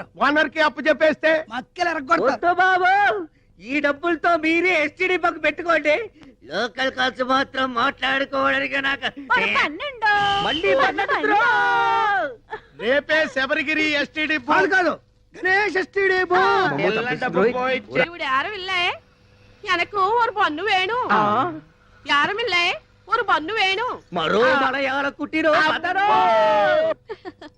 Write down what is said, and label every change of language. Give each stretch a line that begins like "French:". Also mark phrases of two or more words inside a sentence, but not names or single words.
Telugu: ఓనర్ కి అప్పు చెప్పేస్తే మక్కలు ఎరగొడతారు. బాబు, ఈ డబ్బులతో మీరే ఎస్టీడీ బక్ పెట్టుకోండి. లోకల్ ఖర్చు మాత్రం మాట్లాడుకోవడానికి నాకు మళ్ళీ రేపే శబరిగిరి ఎస్టీడీ వాళ్ళు కాదు, గణేష్ ఎస్టీడీ
Tamil: இவரு யாரும் இல்ல, எனக்கு ஒரு பொண்ணு வேணும். யாரும் இல்ல, ஒரு பொண்ணு வேணும்.
Telugu: మరో మలయాళ కుట్టిరో